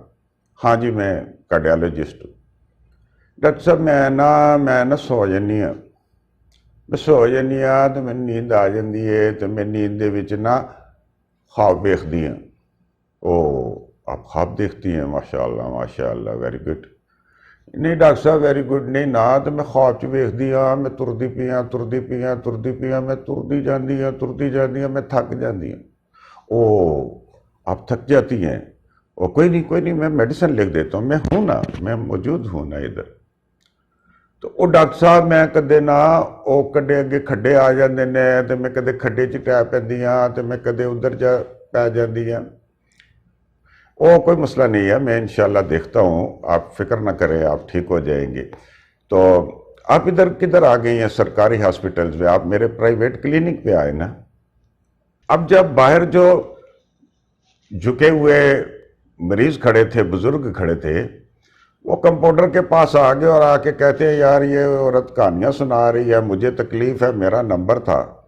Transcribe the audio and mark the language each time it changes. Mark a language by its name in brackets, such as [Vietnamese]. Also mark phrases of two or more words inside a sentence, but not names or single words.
[Urdu] ہاں جی میں کارڈیالوجسٹ ہوں۔ [Punjabi] ڈاکٹر صاحب میں سو جانی ہاں، میں سو جانی ہاں تو میں نیند آ جاندی ہے، تو میں نیند دے وچ نا خواب دیکھتی ہیں۔ [Urdu] او آپ خواب دیکھتی ہیں، ماشاءاللہ [English] very good. [Punjabi] نہیں ڈاکٹر صاحب [English] very good [Punjabi] نہیں نا، تو میں خواب چ ویکھدی ہاں میں تردی پئی ہاں، میں تردی جاندی ہاں، میں تھک جاندی ہاں۔ [Urdu] او آپ تھک جاتی ہیں؟ او کوئی نہیں میں میڈیسن لکھ دیتا ہوں، میں ہوں نا، میں موجود ہوں نا ادھر۔ [Punjabi] تو او ڈاکٹر صاحب میں کدے نا او کدے اگے کھڈے آ جاندے نے تے میں کدے کھڈے چ ٹے پیندی ہاں تے میں کدے ادھر جا پی جاندی ہاں۔ [Urdu] او کوئی مسئلہ نہیں ہے، میں انشاءاللہ دیکھتا ہوں، آپ فکر نہ کریں، آپ ٹھیک ہو جائیں گے۔ تو آپ ادھر کدھر آ گئی ہیں سرکاری ہاسپٹلز میں، آپ میرے پرائیویٹ کلینک پہ آئے نا۔ اب جب باہر جو جھکے ہوئے مریض کھڑے تھے، بزرگ کھڑے تھے، وہ کمپاؤنڈر کے پاس آ گئے اور آ کے کہتے ہیں یار یہ عورت کہانیاں سنا رہی ہے، مجھے تکلیف ہے، میرا نمبر تھا۔